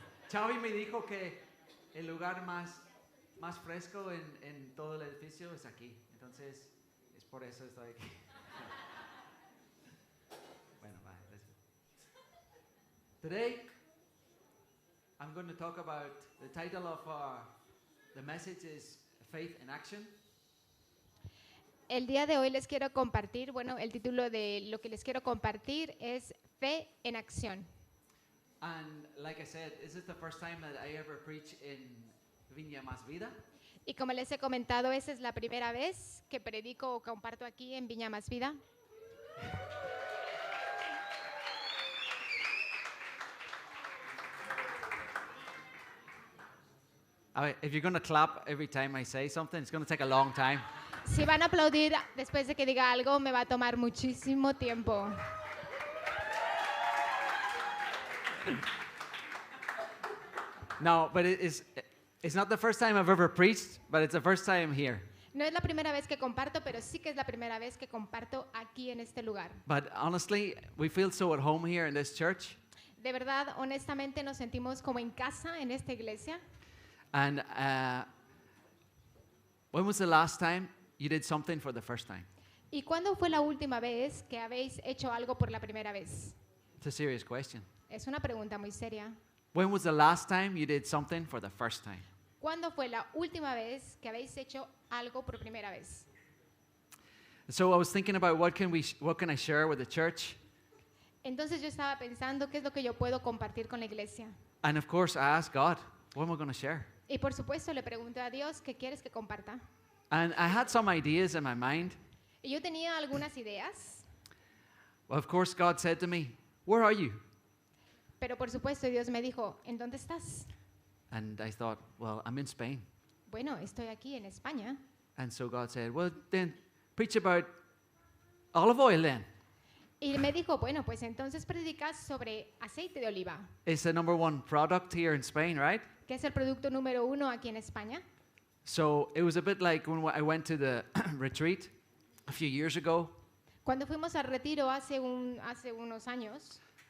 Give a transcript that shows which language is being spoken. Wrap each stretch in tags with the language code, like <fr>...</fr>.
<es>Xavi me dijo que el lugar más fresco en todo el edificio es aquí, entonces es por eso estoy aquí. Bueno, bye.</es> <en>Today, I'm going to talk about the title of the message is Faith in Action.</en> <es>El día de hoy les quiero compartir, bueno, el título de lo que les quiero compartir es Fe en Acción.</es> <en>And like I said, this is the first time that I ever preach in Viña Más Vida.</en> <es>Y como les he comentado, esa es la primera vez que predico o comparto aquí en Viña Más Vida.</es> <en>If you're going to clap every time I say something, it's going to take a long time.</en> <es>Si van a aplaudir después de que diga algo, me va a tomar muchísimo tiempo.</es> <en>No, but it's not the first time I've ever preached, but it's the first time here.</en> <es>No es la primera vez que comparto, pero sí que es la primera vez que comparto aquí en este lugar.</es> <en>But honestly, we feel so at home here in this church.</en> <es>De verdad, honestamente, nos sentimos como en casa en esta iglesia.</es> <en>And when was the last time you did something for the first time?</en> <es>¿Y cuándo fue la última vez que habéis hecho algo por la primera vez?</es> <en>It's a serious question.</en> <es>Es una pregunta muy seria.</es> <en>When was the last time you did something for the first time?</en> <es>¿Cuándo fue la última vez que habéis hecho algo por primera vez?</es> <en>So I was thinking about what can I share with the church?</en> <es>Entonces yo estaba pensando qué es lo que yo puedo compartir con la iglesia.</es> <en>And of course I asked God, what am I going to share?</en> <es>Y por supuesto le pregunté a Dios qué quieres que comparta.</es> <en>And I had some ideas in my mind.</en> <es>Y yo tenía algunas ideas,</es> <en>Well, of course God said to me, where are you?</en> <es>pero por supuesto Dios me dijo, ¿en dónde estás?</es> <en>And I thought, well, I'm in Spain.</en> <es>Bueno, estoy aquí en España.</es> <en>And so God said, well, then preach about olive oil then.</en> <es>Y me dijo, bueno, pues entonces predicas sobre aceite de oliva,</es> <en>It's the number one product here in Spain, right?</en> <es>que es el producto número 1 aquí en España.</es> <en>So it was a bit like when I went to the retreat a few years ago,</en> <es>Cuando fuimos al retiro hace unos años,</es>